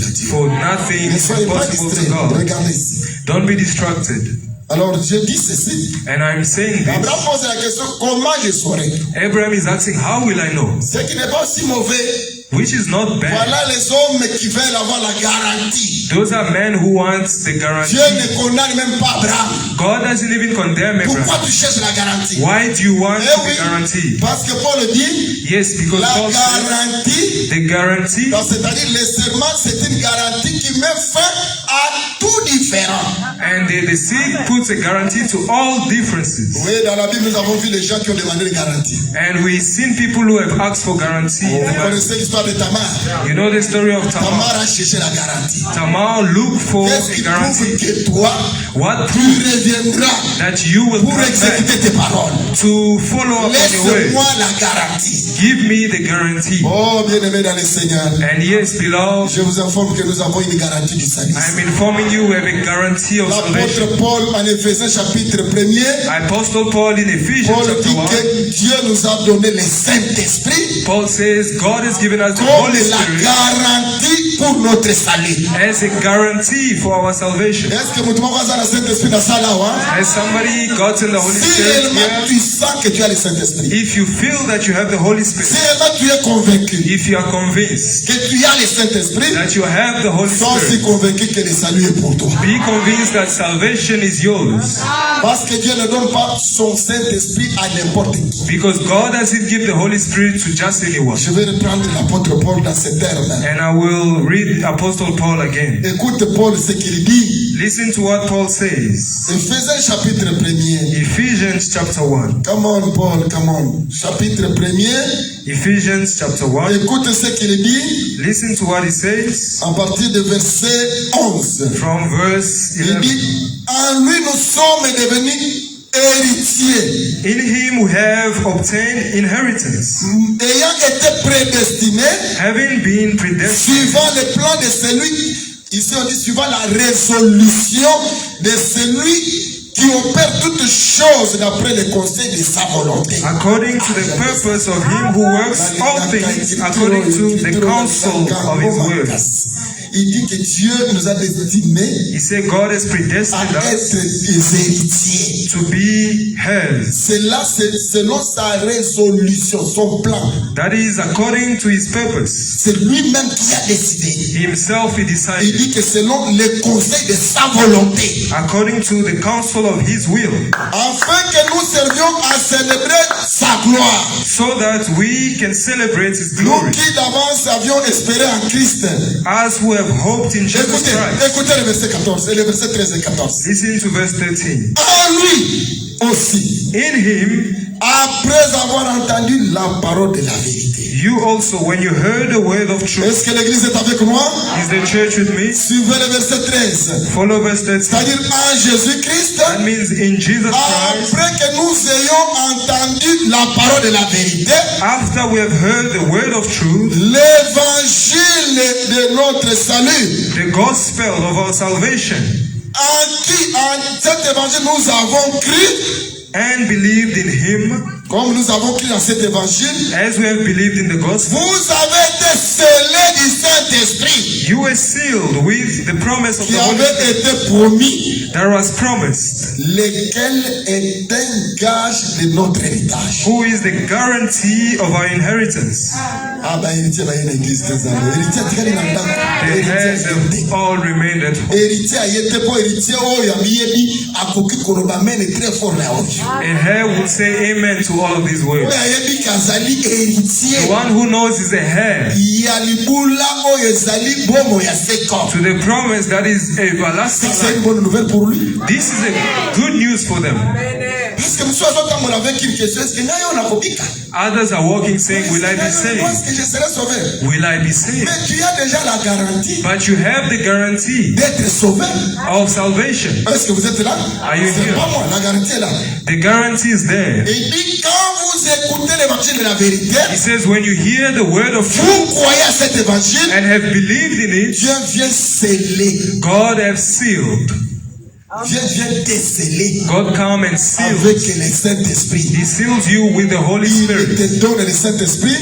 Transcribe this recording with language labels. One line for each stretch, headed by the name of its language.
English: For nothing is impossible to God. Don't be distracted.
French: Alors je dis ceci.
English: And I'm saying this.
French: Abraham pose la question, comment je saurai?
English: Abraham is asking, how will I know?
French: Ce qui n'est pas si mauvais.
English: Which is not bad.
French: Voilà les hommes qui veulent avoir la garantie.
English: Those are men who want the guarantee.
French: Dieu ne condamne même pas Abraham.
English: God doesn't even condemn Abraham.
French: Pourquoi tu cherches la garantie?
English: Why do you want the guarantee?
French: Parce que Paul dit.
English: Yes, because Paul says the guarantee.
French: C'est-à-dire le serment, c'est une garantie qui met fin à tout différent.
English: And the seed puts a guarantee to all differences.
French: Oui, dans la Bible, nous avons vu les gens qui ont demandé des garanties.
English: And we've seen people who have asked for guarantee.
French: Vous connaissez l'histoire de Tamar.
English: You know the story of Tamar.
French: Tamar a cherché la garantie.
English: Tamar looked for a guarantee.
French: Que toi,
English: what
French: tu reviendras
English: that you will
French: pour exécuter tes paroles.
English: To follow up on your way.
French: Laisse-moi la garantie.
English: Give me the guarantee.
French: Oh, bien-aimé dans le Seigneur.
English: And yes, beloved,
French: je vous informe que nous avons une garantie du salut.
English: I'm informing you we have a guarantee of salvation.
French: L'apôtre Paul en Éphésiens chapitre 1er.
English: Apostle Paul in Ephesians
French: Paul
English: chapter
French: dit
English: 1.
French: que Dieu nous a donné le Saint-Esprit.
English: Paul says God has given us the Holy Spirit.
French: Garantie pour notre salut.
English: As a guarantee for our salvation.
French: Est-ce que
Lingala: mutu moko azana Saint-Esprit na sala wa?
English: Has somebody gotten the Holy Spirit?
French: Tu sens que tu as le Saint-Esprit.
English: If you feel that you have the Holy Spirit.
French: Tu es convaincu.
English: If you are convinced
French: que tu as le Saint-Esprit.
English: That you have the Holy Spirit.
French: Sois convaincu que le salut est pour toi.
English: Be convinced that salvation is yours.
French: Parce que Dieu ne donne pas son Saint-Esprit à n'importe qui.
English: Because God doesn't give the Holy Spirit to just anyone.
French: Je vais reprendre l'apôtre Paul dans ces termes.
English: And I will read Apostle Paul again.
French: Écoute Paul ce qu'il dit.
English: Listen to what Paul says.
French: Éphésiens chapitre 1er.
English: Ephesians chapter 1. Come on Paul, come on.
French: Chapitre 1er.
English: Ephesians chapter 1.
French: Écoute ce qu'il dit.
English: Listen to what he says.
French: À partir de verset 11.
English: From verse 11.
French: Il dit, en lui nous sommes devenus héritiers.
English: In him we have obtained inheritance.
French: Ayant été prédestinés.
English: Having been predestined.
French: Suivant le plan de celui, ici on dit suivant la résolution de celui qui opère toutes choses d'après le conseil de sa volonté.
English: According to the purpose of him who works all things according to the counsel of his word.
French: Il dit que Dieu nous a destinés.
English: He said God has predestined
French: à être des héritiers.
English: To be heirs.
French: Cela c'est selon sa résolution, son plan.
English: That is according to his purpose.
French: C'est lui-même qui a décidé.
English: Himself he decided.
French: Il dit que selon le conseil de sa volonté.
English: According to the counsel of his will.
French: Afin que nous servions à célébrer sa gloire.
English: So that we can celebrate his glory.
French: Nous qui d'avance avions espéré en Christ.
English: As we have hoped in Jesus Christ.
French: Écoutez le verset 14 et le verset 13 et 14.
English: Listen to verse 13.
French: En lui aussi.
English: In him.
French: Après avoir entendu la parole de la vérité.
English: You also, when you heard the word of truth.
French: Est-ce que l'église est avec moi?
English: Is the church with me?
French: Suivez le verset 13.
English: Follow verse 13.
French: C'est-à-dire en Jésus-Christ.
English: That means in Jesus Christ.
French: Après que nous ayons entendu la parole de la vérité.
English: After we have heard the word of truth.
French: L'évangile de notre salut.
English: The gospel of our salvation.
French: En cet évangile nous avons cru.
English: And believed in him.
French: Comme nous avons cru dans cet évangile.
English: As we have believed in the gospel.
French: Vous avez été scellés du Saint-Esprit.
English: You were sealed with the promise of the Holy Spirit.
French: Qui avait été promis.
English: That was promised.
French: Lequel est un gage de notre héritage.
English: Who is the guarantee of our inheritance?
French: Ah bah héritier va y une église des années.
Lingala: Héritier tikali na ndako.
English: The heirs have all remained at home.
Lingala: Héritier ayete po héritier oyo abiyebi akoki koloba mene
French: très fort
Lingala: na oyo.
English: A heir would say amen to all of these words.
Lingala: Oyo ayebi kazali héritier.
English: The one who knows is a heir.
Lingala: Ya libula oyo ezali bomo ya seko.
English: To the promise that is everlasting.
French: C'est une bonne nouvelle pour lui.
English: This is a good news for them.
French: Parce que monsieur
Lingala: azotambola
French: avec une question, est-ce que
Lingala: nayo nakobika?
English: Others are walking saying, will I be saved?
French: Est-ce que je serai sauvé?
English: Will I be saved?
French: Mais tu as déjà la garantie.
English: But you have the guarantee
French: d'être sauvé.
English: Of salvation.
French: Est-ce que vous êtes là?
English: Are you
French: C'est
English: here?
French: pas moi, la garantie est là.
English: The guarantee is there.
French: Il dit quand vous écoutez l'évangile de la vérité,
English: He says when you hear the word of
French: vous
English: truth
French: croyez à cet évangile,
English: and have believed in it,
French: Dieu vient sceller.
English: God has sealed.
French: Dieu vient déceler.
English: God come and seal.
French: Avec le Saint-Esprit.
English: He seals you with the Holy Spirit.
French: Il te donne le Saint-Esprit.